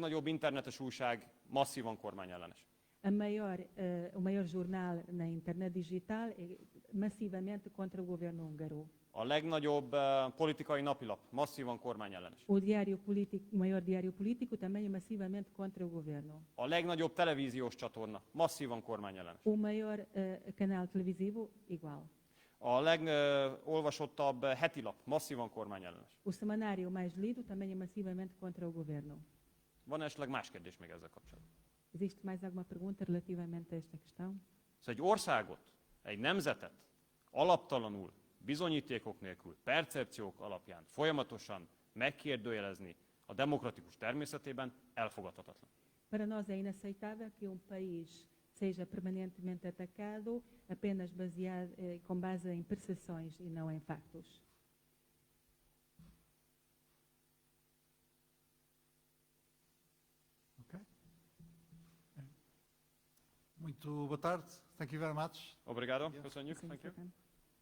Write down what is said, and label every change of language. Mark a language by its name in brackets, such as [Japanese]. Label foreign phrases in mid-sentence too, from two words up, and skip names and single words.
[Hungarian] A legnagyobb internetes újság masszívan kormányellenes. [Portuguese] O maior jornal na internet digital é massivamente contra o governo húngaro. [Hungarian] A legnagyobb politikai napilap masszívan kormányellenes. [Portuguese] O maior diário político também é massivamente contra o governo. [Hungarian] A legnagyobb televíziós csatorna masszívan kormányellenes. [Portuguese] O maior canal televisivo, igual. [Hungarian] A legolvasottabb hetilap masszívan kormányellenes. [Portuguese] O semanário mais lido também é massivamente contra o governo. [Hungarian] Van esetleg más kérdés még ezzel kapcsolatban? [Portuguese] Existe mais alguma pergunta relativamente a esta questão? [Hungarian] Szóval egy országot, egy nemzetet alaptalanul, bizonyítékok nélkül, percepciók alapján folyamatosan megkérdőjelezni a demokratikus természetében elfogadhatatlan. [Portuguese] Para nós é inaceitável que país seja permanentemente atacado apenas com base em percepções e não em factos. Ok. Muito boa tarde. [English] Thank you very much. [Portuguese] Obrigado, Yeah. [Hungarian] köszönjük. Köszönjük [English] Thank you. [Hungarian] szépen.